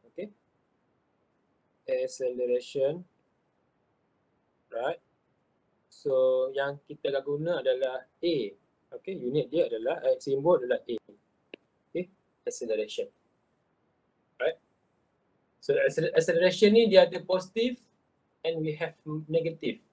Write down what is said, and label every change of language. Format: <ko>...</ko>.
<en>Okay, acceleration, right?</en> <ms>So yang kita akan guna adalah A. Okay, unit dia adalah simbol adalah A.</ms> <en>Okay, acceleration, right? So acceleration</en> <ms>ni dia ada</ms> <en>positive and we have negative.</en>